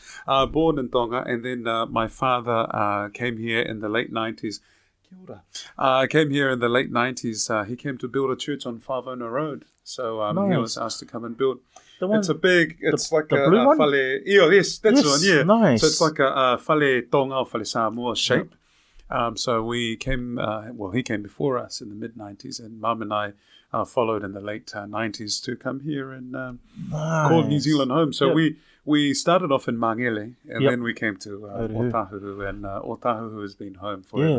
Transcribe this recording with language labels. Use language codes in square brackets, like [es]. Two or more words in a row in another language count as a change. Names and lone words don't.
[en] Born in Tonga, and then my father came here in the late 90s. [mi] Kia ora. [en] Came here in the late 90s. He came to build a church on Whawona Road. So he was asked to come and build. It's like a blue one? fale. Yes, that's the one, yeah. Nice. So it's like a fale Tonga or fale Samoa shape. So we came, he came before us in the mid-90s, and Mum and I followed in the late 90s to come here and call New Zealand home. So we started off in Mangele, and then we came to Otahu, and Otahu has been home forever.